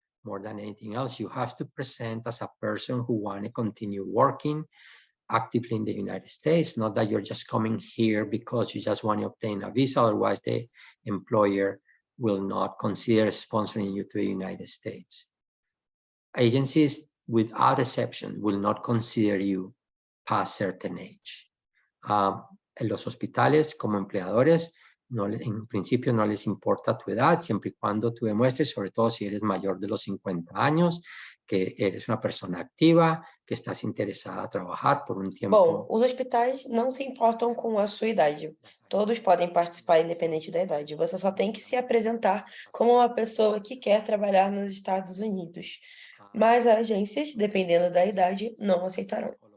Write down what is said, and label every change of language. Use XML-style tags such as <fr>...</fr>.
<en>More than anything else, you have to present as a person who want to continue working actively in the United States, not that you're just coming here because you just want to obtain a visa, otherwise the employer will not consider sponsoring you to the United States. Agencies without exception, will not consider you past certain age.</en> <es>En los hospitales, como empleadores, en principio no les importa tu edad, siempre y cuando tú demuestres, sobre todo si eres mayor de los 50 años, que eres una persona activa, que estás interesada a trabajar por un tiempo.</es> <pt>Bom, os hospitais não se importam com a sua idade. Todos podem participar independente da idade. Você só tem que se apresentar como uma pessoa que quer trabalhar nos Estados Unidos. Mas as agências, dependendo da idade, não aceitarão.</pt>